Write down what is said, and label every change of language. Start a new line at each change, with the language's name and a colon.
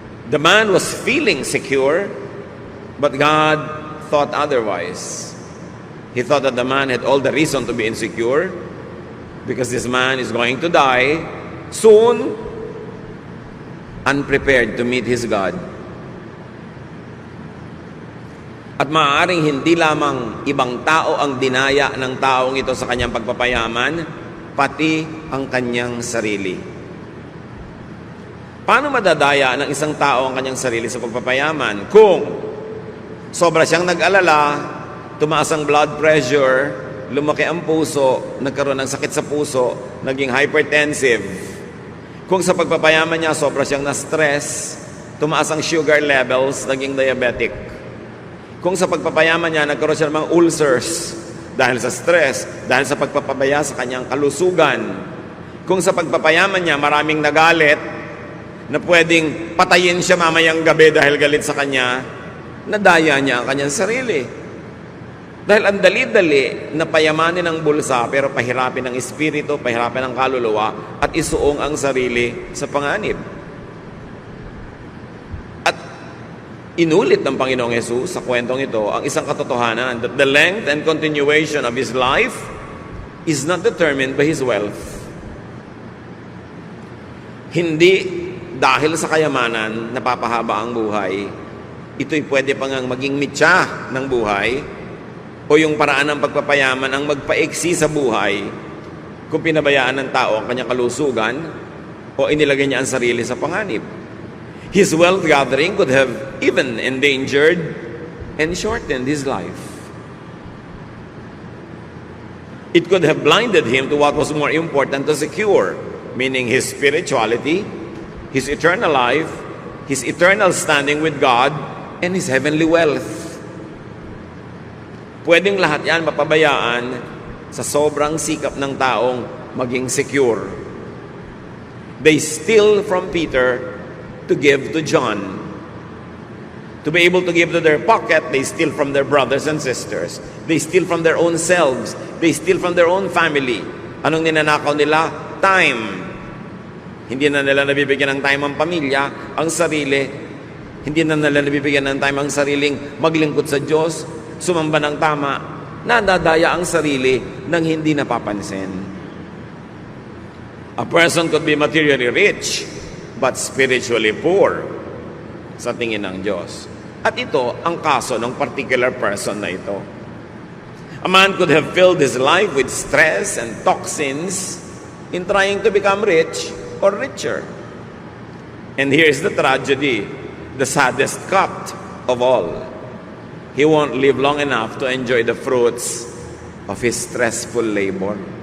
English: The man was feeling secure, but God thought otherwise. He thought that the man had all the reason to be insecure because this man is going to die soon, unprepared to meet his God.
Filipino: At maaaring hindi lamang ibang tao ang dinaya ng taong ito sa kanyang pagpapayaman, pati ang kanyang sarili. Paano madadaya ng isang tao ang kanyang sarili sa pagpapayaman? Kung sobra siyang nag-alala, tumaas ang blood pressure, lumaki ang puso, nagkaroon ng sakit sa puso, naging hypertensive. Kung sa pagpapayaman niya, sobra siyang na-stress, tumaas ang sugar levels, naging diabetic. Kung sa pagpapayaman niya, nagkaroon siya ng mga ulcers dahil sa stress, dahil sa pagpapabaya sa kanyang kalusugan. Kung sa pagpapayaman niya, maraming nagalit, na pwedeng patayin siya mamayang gabi dahil galit sa kanya, nadaya niya ang kanyang sarili. Dahil ang dali-dali na payamanin ang bulsa pero pahirapin ang espiritu, pahirapin ang kaluluwa at isuong ang sarili sa panganib. At inulit ng Panginoong Hesus sa kwentong ito ang isang katotohanan
English: that the length and continuation of his life is not determined by his wealth.
Filipino: Hindi dahil sa kayamanan napapahaba ang buhay, ito'y pwede pa ngang maging mitya ng buhay o yung paraan ng pagpapayaman ang magpaiksi sa buhay kung pinabayaan ng tao ang kanyang kalusugan o inilagay niya ang sarili sa panganib.
English: His wealth gathering could have even endangered and shortened his life. It could have blinded him to what was more important to secure, meaning his spirituality, his eternal life, his eternal standing with God, and his heavenly wealth.
Filipino: Pwedeng lahat yan mapabayaan sa sobrang sikap ng taong maging secure.
English: They steal from Peter to give to John. To be able to give to their pocket, they steal from their brothers and sisters. They steal from their own selves. They steal from their own family.
Filipino: Anong ninanakaw nila? Time. Hindi na nila nabibigyan ng time ang pamilya, ang sarili. Hindi na nila nabibigyan ng time ang sariling maglingkod sa Diyos, sumamba ng tama. Nadadaya ang sarili nang hindi napapansin.
English: A person could be materially rich, but spiritually poor
Filipino: sa tingin ng Diyos. At ito ang kaso ng
English: particular person
Filipino: na ito.
English: A man could have filled his life with stress and toxins in trying to become rich or richer. And here's the tragedy, the saddest cut of all. He won't live long enough to enjoy the fruits of his stressful labor.